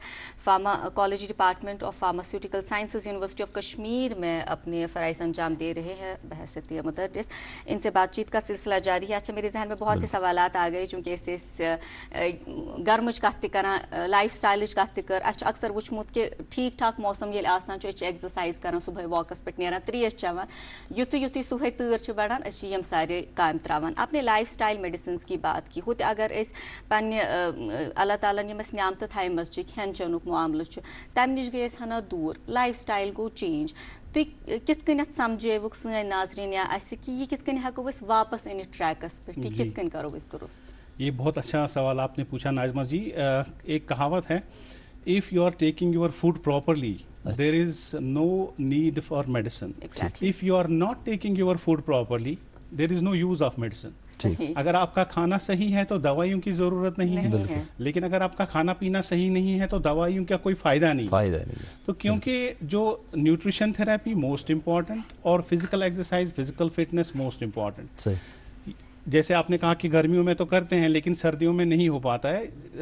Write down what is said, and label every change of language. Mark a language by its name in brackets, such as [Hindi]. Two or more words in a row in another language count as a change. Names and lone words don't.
[Urdu] فارماکولوجی ڈیپارٹمنٹ آف فارماسیوٹیکل سائنسز یونیورسٹی آف کشمیر میں اپنے فرائض انجام دے رہے ہیں بحیثیت مدرس. ان سے بات چیت کا سلسلہ جاری ہے. اچھا میرے ذہن میں بہت سے سوالات آ گئے، چونکہ [Kashmiri] गर्मच कत कर [English] life style [Kashmiri] कत कर अक्सर वुचमुत कि ठीक ठाक मौसम ये आसान एक्सरसाइज कर, सुबह वॉकस पे नीरान, त्रेश चवान, युतु युतु सुबह तूर बढ़ान यम सारे काम त्रावान। अपने [English] life style medicine [Urdu] کی بات کی ہوتے [Kashmiri] अगर पे अल्लाह ताला नियामत थाइमज खेन चेनुक मामल तम नश गई हना दूर, [English] life style [Kashmiri] गो चेंज। तुम कित समझेवुक सन नाजरीन या कि यह कित हेको वापस इन ट्रैकस पे, कित करो दुरुस्त। [Urdu] یہ بہت اچھا سوال آپ نے پوچھا ناظمہ جی. ایک کہاوت ہے, [English] if you are taking your food properly, there is no need for medicine. Exactly. If you are not taking your food properly, there is no use of medicine. [Urdu] صحیح. اگر آپ کا کھانا صحیح ہے تو دوائیوں کی ضرورت نہیں ہے, نہیں ہے. لیکن اگر آپ کا کھانا پینا صحیح نہیں ہے تو دوائیوں کا کوئی فائدہ نہیں ہے. تو کیونکہ جو [English] nutrition therapy most important और physical exercise, physical fitness most important. [Urdu] جیسے آپ نے کہا کہ گرمیوں میں تو کرتے ہیں لیکن سردیوں میں نہیں ہو پاتا ہے.